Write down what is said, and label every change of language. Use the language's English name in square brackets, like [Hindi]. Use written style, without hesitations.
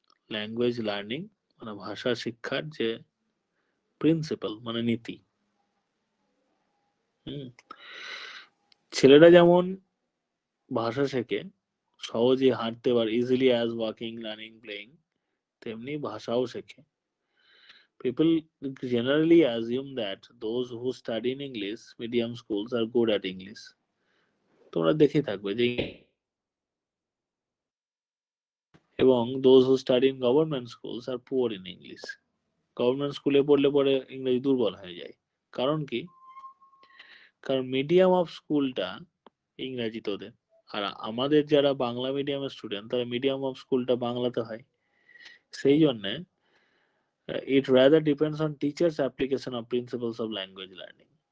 [Bangla] Language learning মানে ভাষা শিক্ষার যে প্রিন্সিপাল মানে নীতি। ছেলেরা যেমন ভাষা শেখে সহজে হাঁটতে পারে, easily as walking, learning, playing, তেমনি ভাষাও শেখে। [English] People generally assume that those who study in English medium schools are good at English. [Bangla] তোমরা দেখে থাকবে যে, এবং [English] those who study in government schools are poor in English. [Bangla] Government স্কুলে পড়লে পরে ইংরেজি দুর্বল হয়ে যায়। কারণ কি? কারণ মিডিয়াম অফ স্কুলটা ইংরেজি তোদের, আর আমাদের যারা বাংলা মিডিয়ামের স্টুডেন্ট তারা মিডিয়াম অফ স্কুলটা বাংলাতে হয়। সেই জন্যে [English] it rather depends on teachers application of principles of language learning.